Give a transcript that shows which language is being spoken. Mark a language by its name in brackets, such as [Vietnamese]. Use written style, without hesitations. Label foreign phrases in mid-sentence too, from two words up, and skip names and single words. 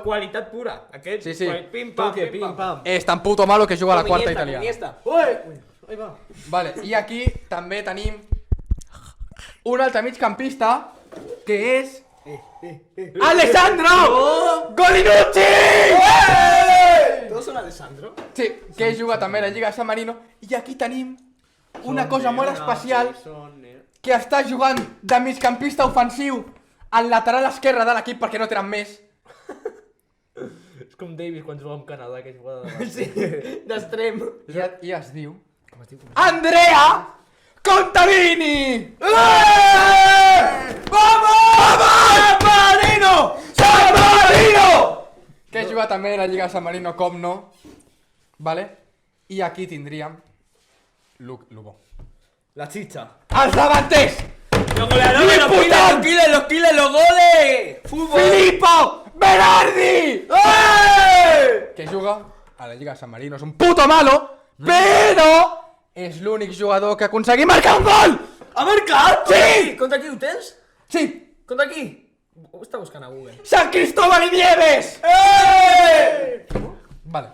[Catalan] Qualitat pura. Aquest. Sí, sí. Pim pam, [Spanish] Toque, pim pam. [Catalan] És tan puto malo que juga a la quarta Iniesta, italiana. Iniesta. [Spanish] Ahí va. [Catalan] Vale, i aquí també tenim un altre migcampista que és Alessandro Golinucci! [Spanish] Todos son Alessandro. [Catalan] Sí, que juga també a la Lliga de San Marino. I aquí tenim una cosa molt especial, que està jugant de migcampista ofensiu al lateral esquerre de l'equip perquè no tenen més. És com Davis quan juga amb Canadà, que juga de... Sí, d'extrem. I es diu Andrea Contadini! [Spanish] Vamos! San Marino! San Marino! [Catalan] Que juga també a la Lliga de San Marino, com no. Vale? I aquí tindríem Lugo. [Spanish] La chicha. [Catalan] Els davanters! [Spanish] Los goleadores, los kills, los goles. Fútbol. Filippo Berardi! [Catalan] Que juga a la Lliga de San Marino. És un puto malo, però és l'únic jugador que aconseguir marcar un gol! Ha marcat? Sí! Contra qui ho tens? Sí! Contra qui? Ho està buscant a Google. San Cristóbal y Nieves! Vale.